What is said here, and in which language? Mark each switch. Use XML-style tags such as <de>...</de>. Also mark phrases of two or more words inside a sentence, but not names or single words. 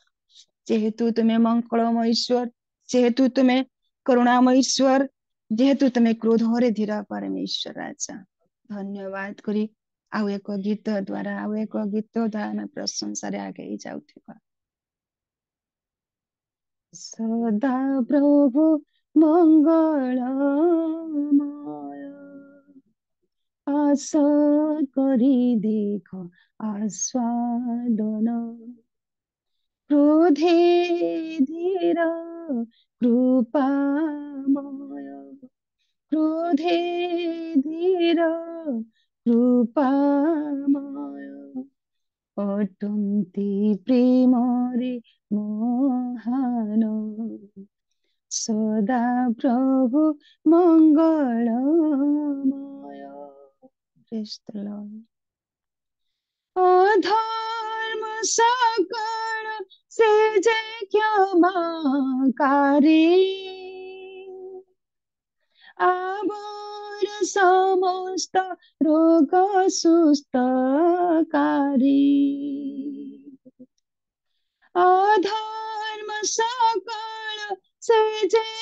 <or>ଯେହେତୁ ତୁମେ ମଙ୍ଗଳମୟ ଈଶ୍ୱର, ଯେହେତୁ ତୁମେ କରୁଣାମୟ ଈଶ୍ୱର, ଯେହେତୁ ତୁମେ କ୍ରୋଧରେ ଧୀର ପରମେଶ୍ୱର ରାଜା, ଧନ୍ୟବାଦ କରି ଆଉ ଏକ ଗୀତ ଦ୍ୱାରା ଆମେ ପ୍ରଶଂସାରେ ଆଗେଇ ଯାଉଥିବା। ସଦା ପ୍ରଭୁ ମଙ୍ଗଳମୟ, ଆଶା କରି ଦେଖ ଆସ୍ୱାଦନ,</or> <bn>ক্রোধে ধীর কৃপাময়, ক্রোধে ধীর কৃপাময়,</bn> <or>ଅଟନ୍ତି ପ୍ରେମରେ ମହାନ ସଦା ପ୍ରଭୁ ମଙ୍ଗଳମୟ।</or> <en>Praise the Lord.</en> <bn>অধর্ম সকল সে যে ক্ষমাকারী আবার সমস্ত রোগ সুস্থকারী অধর্ম সকল সে যে</bn>